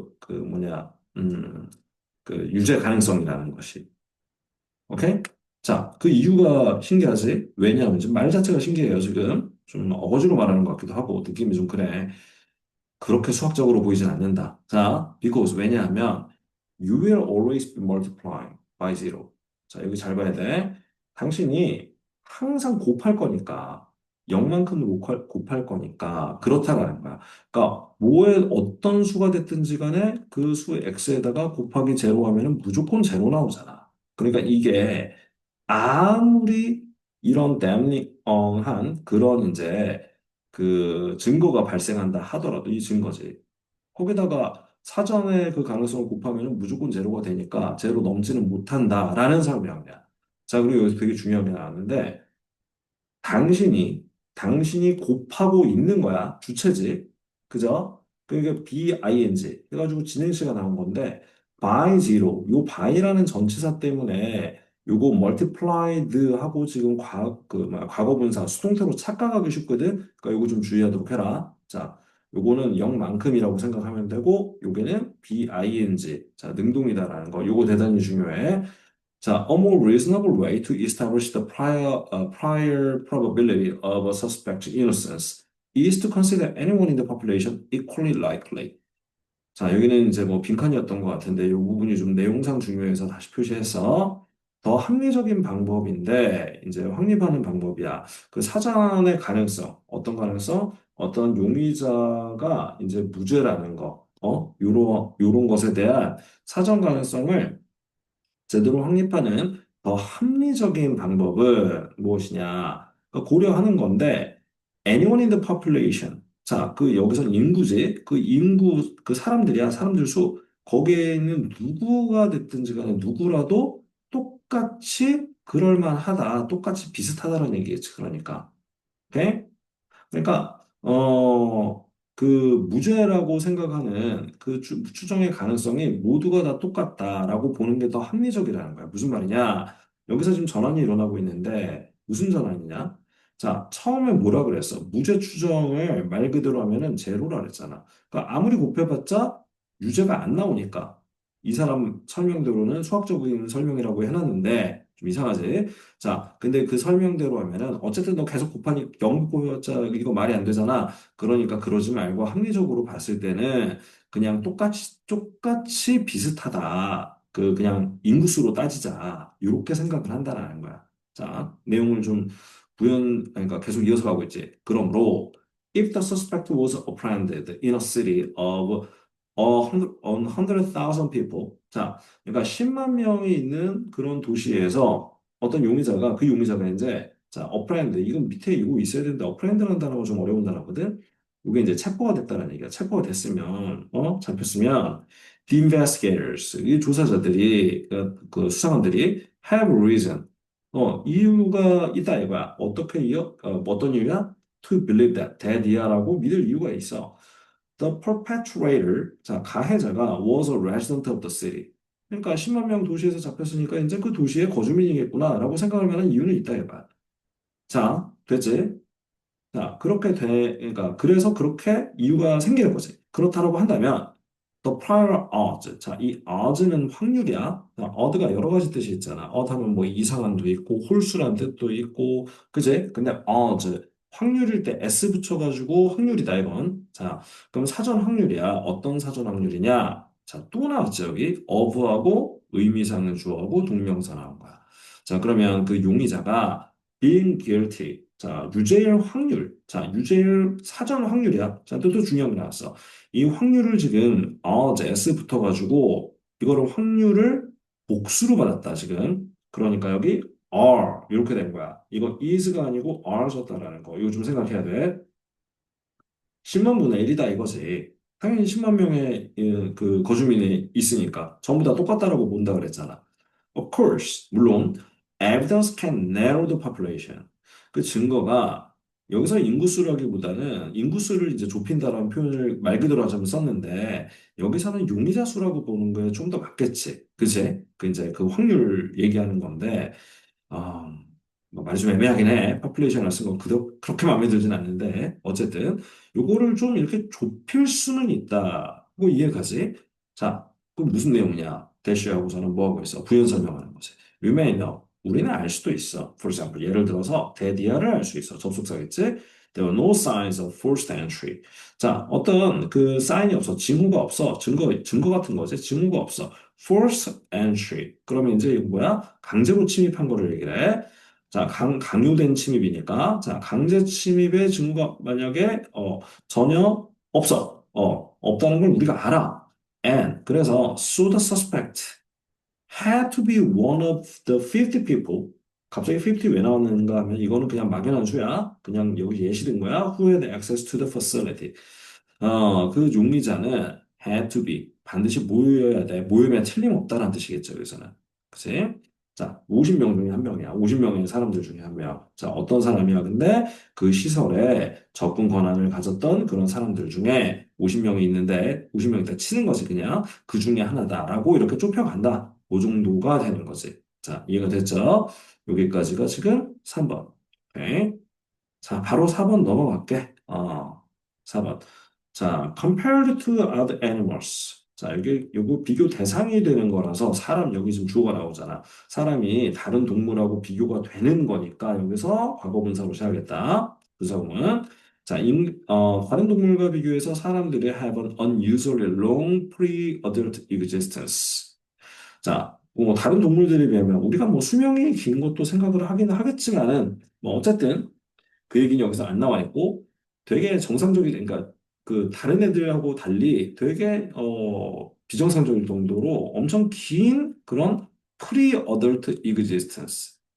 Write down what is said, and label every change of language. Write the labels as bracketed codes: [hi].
[ko] 뭐냐, 그 유죄 가능성이라는 것이. 오케이? 자, 그 이유가 신기하지? 왜냐하면 지금 말 자체가 신기해요, 지금. 좀 어거지로 말하는 것 같기도 하고, 느낌이 좀 그래. 그렇게 수학적으로 보이진 않는다. [en] 자, because [ko] 왜냐하면 [en] you will always be multiplying by zero. [ko] 자, 여기 잘 봐야 돼. 당신이 항상 곱할 거니까 0만큼을 곱할 거니까 그렇다라는 거야. 그러니까 뭐에 어떤 수가 됐든지 간에 그 수 x에다가 곱하기 제로 하면은 무조건 제로 나오잖아. 그러니까 이게 아무리 이런 댐링한 그런 이제 그 증거가 발생한다 하더라도 이 증거지. 거기다가 사전에 그 가능성을 곱하면 무조건 제로가 되니까 제로 넘지는 못한다라는 설명이야. 자, 그리고 여기서 되게 중요한 게 나왔는데 당신이 당신이 곱하고 있는 거야. 주체지. 그죠? 그러니까 BING 해가지고 진행시가 나온 건데 [en] by zero [ko] 요 by라는 전치사 때문에 요거 multiplied 하고 지금 과거분사 수동태로 착각하기 쉽거든. 그러니까 요거 좀 주의하도록 해라. 자, 요거는 0만큼이라고 생각하면 되고, 요게는 BING. 자, 능동이다라는 거. 요거 대단히 중요해. [en] 자, a more reasonable way to establish the prior probability of a suspect's innocence is to consider anyone in the population equally likely. [ko] 자, 여기는 이제 뭐 빈칸이었던 것 같은데 이 부분이 좀 내용상 중요해서 다시 표시해서 더 합리적인 방법인데 이제 확립하는 방법이야. 그 사전의 가능성, 어떤 가능성? 어떤 용의자가 이제 무죄라는 거, 요런 것에 대한 사전 가능성을 제대로 확립하는 더 합리적인 방법은 무엇이냐? 그러니까 고려하는 건데, [en] anyone in the population. [ko] 자, 그 여기서 인구지, 그 인구, 그 사람들이야, 사람들 수. 거기에 있는 누구가 됐든지 간에 누구라도 똑같이 그럴 만하다, 똑같이 비슷하다는 얘기겠지, 그러니까. 오케이? 그러니까 그 무죄라고 생각하는 그 추정의 가능성이 모두가 다 똑같다라고 보는 게 더 합리적이라는 거야. 무슨 말이냐? 여기서 지금 전환이 일어나고 있는데 무슨 전환이냐? 자, 처음에 뭐라 그랬어? 무죄 추정을 말 그대로 하면은 제로라 그랬잖아. 그러니까 아무리 곱해봤자 유죄가 안 나오니까 이 사람 설명대로는 수학적인 설명이라고 해놨는데 좀 이상하지? 자, 근데 그 설명대로 하면은 어쨌든 너 계속 곱하니 0 곱해봤자 이거 말이 안 되잖아. 그러니까 그러지 말고 합리적으로 봤을 때는 그냥 똑같이 비슷하다. 그 그냥 인구수로 따지자. 이렇게 생각을 한다라는 거야. 자, 내용을 좀 그러니까 계속 이어서 가고 있지. 그러므로 [en] if the suspect was apprehended in a city of 100,000 people. [ko] 자, 그러니까 10만 명이 있는 그런 도시에서 어떤 용의자가 그 용의자가 이제 자, 어프렌드 이건 밑에 이거 있어야 되는데 어프렌드라는 단어가 좀 어려운 단어거든. 이게 이제 체포가 됐다는 얘기야. 체포가 됐으면 잡혔으면 [en] the investigators [ko] 이 조사자들이 그 수사관들이 [en] have reason [ko] 이유가 있다 이거야. 어떻게 뭐 어떤 이유야? [en] To believe that [ko] 이야라고 믿을 이유가 있어. [en] The perpetrator, [ko] 자, 가해자가 [en] was a resident of the city. [ko] 그러니까 10만 명 도시에서 잡혔으니까 이제 그 도시의 거주민이겠구나라고 생각할 만한 이유는 있다 이거야. 자, 됐지? 자, 그러니까 그래서 그렇게 이유가 생기는 거지. 그렇다라고 한다면 [en] the prior odds. [ko] 자, 이 odds는 확률이야. 자, odd가 여러 가지 뜻이 있잖아. odd 하면 뭐 이상한도 있고 홀수란 뜻도 있고, 그지? 근데 odds 확률일 때 s 붙여가지고 확률이다 이건. 자, 그럼 사전 확률이야. 어떤 사전 확률이냐? 자, 또 나왔죠 여기 of하고 의미상은 주어하고 동명사 나온 거야. 자, 그러면 그 용의자가 [en] being guilty. [ko] 자, 유죄일 확률. 자, 유죄일 사전 확률이야. 자, 또 중요한 게 나왔어. 이 확률을 지금 s 붙어가지고 이거를 확률을 복수로 받았다 지금. 그러니까 여기 r 이렇게 된 거야. 이거 is가 아니고 r 썼다라는 거. 이거 좀 생각해야 돼. 10만 분의 1이다 이거지. 당연히 10만 명의 그 거주민이 있으니까 전부 다 똑같다라고 본다 그랬잖아. [en] Of course, [ko] 물론 [en] evidence can narrow the population. [ko] 그 증거가 여기서 인구수라기보다는 인구수를 이제 좁힌다라는 표현을 말 그대로 하자면 썼는데 여기서는 용의자 수라고 보는 거에 좀 더 맞겠지. 그치? 그 이제 그 확률 얘기하는 건데 아, 뭐 말이 좀 애매하긴 해. 파퓰레이션을 쓴 건 그렇게 마음에 들진 않는데 어쨌든 요거를 좀 이렇게 좁힐 수는 있다. 고 이해가지? 자, 그럼 무슨 내용이냐? 대쉬하고서는 뭐 하고 있어? 부연 설명하는 거지. [en] We may know. [ko] 우리는 알 수도 있어. [en] For example, [ko] 예를 들어서 대디아를 알 수 있어. 접속사겠지? [en] There were no signs of forced entry. [ko] 자, 어떤 그 사인이 없어. 징후가 없어. 증거 같은 거지. 징후가 없어. [en] forced entry. [ko] 그러면 이제 이거 뭐야? 강제로 침입한 거를 얘기를 해. 자, 강요된 침입이니까. 자, 강제 침입의 증거가 만약에, 전혀 없어. 없다는 걸 우리가 알아. [en] And, [ko] 그래서, [en] so the suspect had to be one of the 50 people. [ko] 갑자기 50 왜 나왔는가 하면 이거는 그냥 막연한 수야. 그냥 여기 예시된 거야. [en] Who had access to the facility. [ko] 그 용의자는 [en] had to be [ko] 반드시 모여야 돼. 모이면 틀림없다라는 뜻이겠죠, 여기서는. 그치? 자, 50명 중에 한 명이야. 50명의 사람들 중에 한 명. 자, 어떤 사람이야? 근데 그 시설에 접근 권한을 가졌던 그런 사람들 중에 50명이 있는데 50명이 다 치는 거지, 그냥. 그 중에 하나다라고 이렇게 좁혀간다. 그 정도가 되는 거지. 자, 이해가 됐죠? 여기까지가 지금 3번. 오케이. 자, 바로 4번 넘어갈게. 4번. [en] 자, compared to other animals. [ko] 자, 여기, 요거 비교 대상이 되는 거라서 사람 여기 지금 주어가 나오잖아. 사람이 다른 동물하고 비교가 되는 거니까 여기서 과거분사로 써야겠다. 부사구문. 자, 다른 동물과 비교해서 사람들이 [en] have an unusually long pre-adult existence. [ko] 자, 뭐 다른 동물들에 비하면 우리가 뭐 수명이 긴 것도 생각을 하기는 하겠지만은 뭐 어쨌든 그 얘기는 여기서 안 나와 있고 되게 정상적인 그러니까 그 다른 애들하고 달리 되게 비정상적일 정도로 엄청 긴 그런 [en] pre-adult existence.